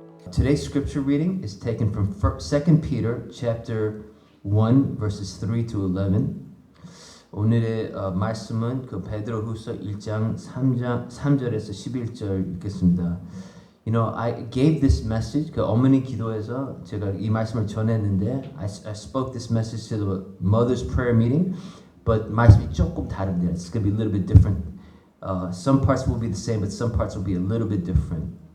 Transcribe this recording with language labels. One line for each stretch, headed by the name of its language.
English: Today's scripture reading is taken from 2 Peter chapter 1 verses 3 to 11.
Korean: 오늘의 말씀은 그 베드로후서 1장 3절에서 11절 읽겠습니다.
English: You know, I gave this message.
Korean: 그 어머니 기도에서 제가 이 말씀을 전했는데,
English: I spoke this message to the mother's prayer meeting, but
Korean: 말씀이 조금 다릅니다.
English: It's going to be a little bit different. Some parts will be the same, but some parts will be a little bit different.